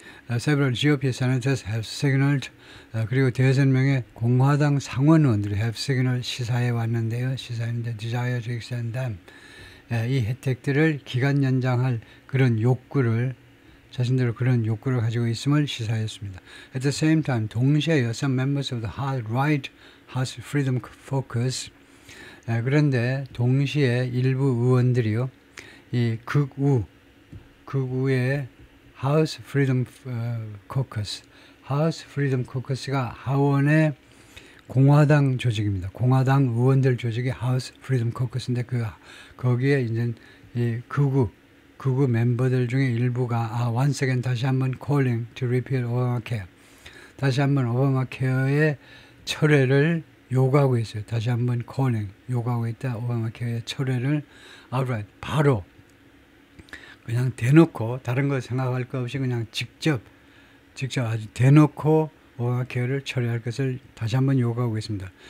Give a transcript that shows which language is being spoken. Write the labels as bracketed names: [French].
[English] Several GOP senators have signaled, [Korean] 그리고 5명의 공화당 상원 의원들이 have signaled 시사해 왔는데요. 시사했는데 [English] desire to extend them, [Korean] 이 혜택들을 기간 연장할 그런 욕구를, 자신들은 그런 욕구를 가지고 있음을 시사했습니다. [English] At the same time, [Korean] 동시에요, [English] some members of the right House Freedom Caucus, [Korean] 그런데 동시에 일부 의원들이요, 이 극우의 House Freedom Caucus, House Freedom Caucus가 하원의 공화당 조직입니다. 공화당 의원들 조직이 House Freedom Caucus인데 거기에 이제 이 극우 멤버들 중에 일부가 once again 다시 한번 [English] calling to repeal Obamacare. [Korean] 다시 한번 오바마 케어의 철회를 요구하고 있어요. 다시 한번 calling 요구하고 있다. 오바마 케어의 철회를 outright 바로 그냥 대놓고 다른 거 생각할 거 없이 그냥 직접 아주 대놓고 오바마 케어를 철회할 것을 다시 한번 요구하고 있습니다.